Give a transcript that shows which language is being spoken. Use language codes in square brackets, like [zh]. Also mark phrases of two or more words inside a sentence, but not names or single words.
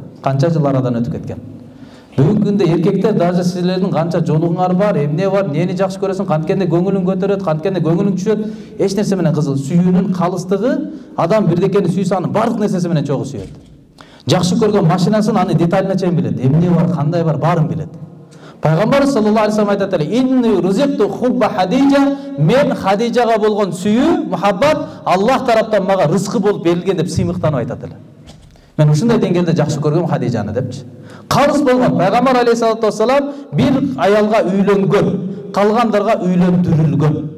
[ky] Канча жыл арадан өтүп кеткен. Бүгүнкү күндө эркектер даже силердин канча жолуңар бар, эмне бар, нени жакшы көрөсүң, канткенде көңүлүң көтөрөт, канткенде көңүлүң түшөт, эч нерсе менен кызыл. Сүйүүнүн калыстыгы, адам бирдекени сүйсө анын бардык нерсеси менен чогуу сүйөт. Жакшы көргөн машинасын аны деталына чейин билет, эмне бар, кандай бар, баарын билет. Пайгамбар [ar] صلى الله عليه وسلم [ky] айтат эле: [ar] "إني رزقت حب خديجة", [ky] мен Хадижага болгон сүйүү, мухаббат Аллах тараптан мага рызкы болуп берилген деп сыймыктанып айтат эле. Мен ушундай деңгээлде жакшы көргөм Хадижаны депчи. Калыс болгон. Пайгамбар [ar] عليه الصلاة والسلام [ky] бир аялга үйлөнгөн, калгандарга үйлөндүрүлгөн.